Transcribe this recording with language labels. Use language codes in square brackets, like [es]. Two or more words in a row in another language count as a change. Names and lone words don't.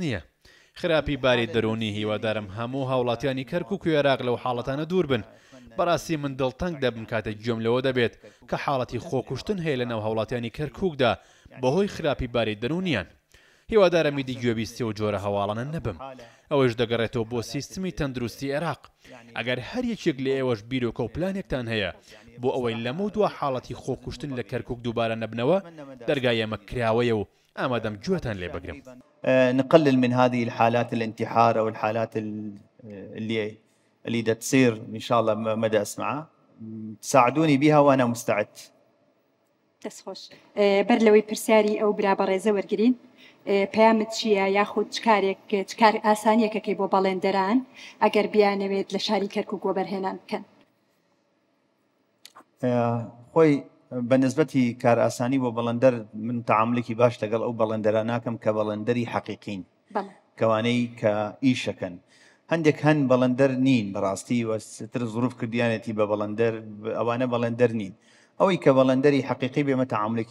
[ckb] نییە خراپی باری دەرونی هیوادارم هەموو هاوڵاتیانی کەرکووک و عێراق لەو حاڵەتانە دوور بن بەڕاستی من دڵتەنگ دەبم کاتێک گوێم لەوە دەبێت کە حاڵەتی خۆکوشتن هەیە لە ناو هاوڵاتیانی کەرکووکدا بەهۆی خراپی باری دەرونیان هیوادارە میدی گوێبیستی و جۆرە هەواڵانە نەبم ئەوەش دەگەڕێتەوە بۆ سیستمی تەندروستی عێراق ئەگەر هەر یەکێک لە ئێوەش بیرۆکە و پلانێکتان هەیە بۆ ئەوەی لەمە دووە حاڵەتی خۆکوشتن لە کەرکووک دووبارە نەبنەوە دەرگای ئێمە کراوەیە و ئامادەم گوێتان لێ بگرم [ar] نقلل من هذه الحالات الانتحار أو الحالات اللي تصير إن شاء الله مدى أسمعها تساعدوني بها وأنا مستعد [ckb] دەستخۆش بەر لەوەی پرسیاری ئەو برا بەڕێزە وەرگرین پەیامت چییە یاخود چ کار ئاسانیەکەکەی بۆ بەڵێندەران ئەگەر بیانەوێت لە شاری کەرکووک وەبەرهێنان بکەن خۆی بەنسبەتی کار ئاسانی بۆ بەڵەندەر من تعاملێکی باش لەگەڵ ئەو بەڵێندەران ناکەم کە بەڵێندەری حەقیقین کەوانەی کە ئیشەکەن هەندێک هەن بەڵێندەر نین بەڕاستی وەستر زروف کردیانێتی بە بەڵێندەر ئەوانە بەڵێندەر نین ئەوەی کە بەڵێندەری حەقیقی بێمە تعاملێکی